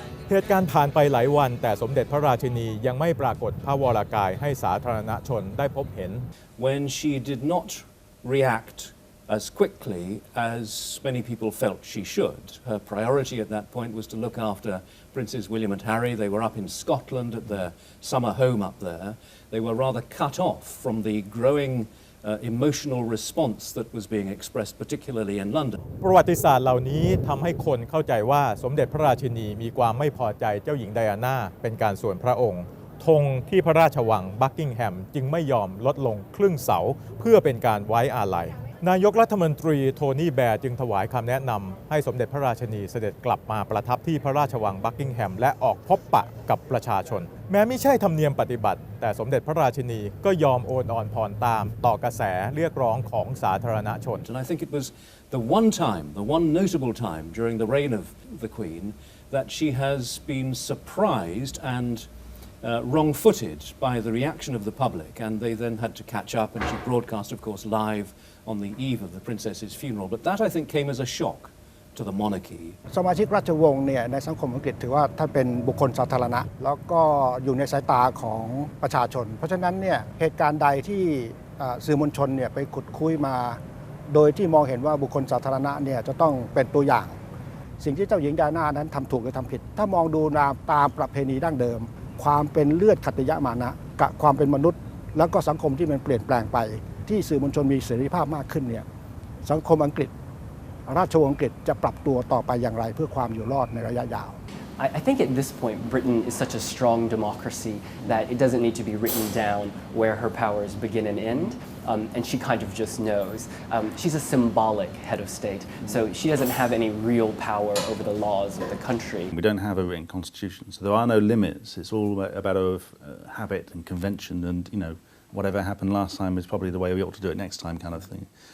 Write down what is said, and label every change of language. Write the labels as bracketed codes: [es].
[th] เหตุการณ์ผ่านไปหลายวันแต่สมเด็จพระราชินียังไม่ปรากฏพระวรากายให้สาธารณชนได้พบเห็น [en] When she did not react as quickly as many people felt she should, her priority at that point was to look after Princes William and Harry. They were up in Scotland at their summer home up there. They were rather cut off from the growing emotional response that was being expressed particularly in London [th] ประวัติศาสตร์เหล่านี้ทำให้คนเข้าใจว่าสมเด็จพระราชินีมีความไม่พอใจเจ้าหญิงไดอาน่าเป็นการส่วนพระองค์ธงที่พระราชวังบักกิงแฮมจึงไม่ยอมลดลงครึ่งเสาเพื่อเป็นการไว้อาลัยนายกรัฐมนตรีโทนี่แบร์จึงถวายคำแนะนำให้สมเด็จพระราชินีเสด็จกลับมาประทับที่พระราชวังบักกิงแฮมและออกพบปะกับประชาชนแม้ไม่ใช่ธรรมเนียมปฏิบัติแต่สมเด็จพระราชินีก็ยอมโอนอ่อนผ่อนตามต่อกระแสเรียกร้องของสาธารณชน [en] And I think it was the one notable time during the reign of the Queen that she has been surprised and wrong-footed by the reaction of the public, and they then had to catch up, and she broadcast, of course, live on the eve of the princess's funeral. But that, I think, came as a shock to the monarchy. [th] สมาชิกราชวงศ์เนี่ยในสังคมอังกฤษถือว่าท่านเป็นบุคคลสาธารณะแล้วก็อยู่ในสายตาของประชาชนเพราะฉะนั้นเนี่ยเหตุการณ์ใดที่ สื่อมวลชนเนี่ยไปขุดคุยมาโดยที่มองเห็นว่าบุคคลสาธารณะเนี่ยจะต้องเป็นตัวอย่างสิ่งที่เจ้าหญิงไดอาน่านั้นทำถูกหรือทำผิดถ้ามองดูตามประเพณีดั้งเดิมความเป็นเลือดขัตติยมานะกับความเป็นมนุษย์แล้วก็สังคมที่มันเปลี่ยนแปลงไปที่สื่อมวลชนมีเสรีภาพมากขึ้นเนี่ยสังคมอังกฤษราชวงศ์อังกฤษจะปรับตัวต่อไปอย่างไรเพื่อความอยู่รอดในระยะยาว [en] I think at this point Britain is such a strong democracy that it doesn't need to be written down where her powers begin and end and she kind of just knows. She's a symbolic head of state, so she doesn't have any real power over the laws of the country. We don't have a written constitution, so there are no limits. It's all about habit and convention and, you know, whatever happened last time is probably the way we ought to do it next time kind of thing.